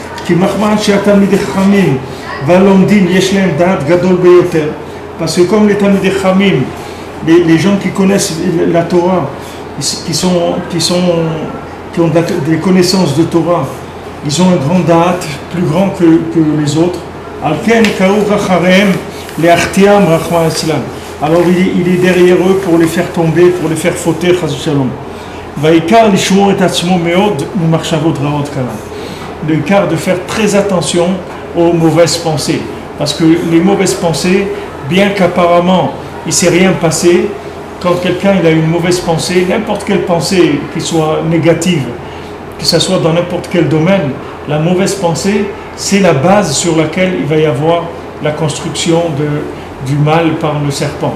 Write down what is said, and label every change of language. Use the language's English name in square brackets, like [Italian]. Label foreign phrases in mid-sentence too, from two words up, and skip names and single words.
[French] Parce que comme les [Hebrew] תלמידי חכמים, [French] les gens qui connaissent la Torah, qui ont des connaissances de Torah, ils ont un grand da'at, plus grand que les autres. alors il est derrière eux pour les faire tomber, pour les faire fauter, [Hebrew] חס ושלום. ועיקר לשמור את עצמו מאוד ממחשבות רעות קנא. [French] Le quart de faire très attention aux mauvaises pensées. Parce que les mauvaises pensées, bien qu'apparemment il ne s'est rien passé, quand quelqu'un il a une mauvaise pensée, n'importe quelle pensée qui soit négative, que ce soit dans n'importe quel domaine, la mauvaise pensée, c'est la base sur laquelle il va y avoir la construction du mal par le serpent.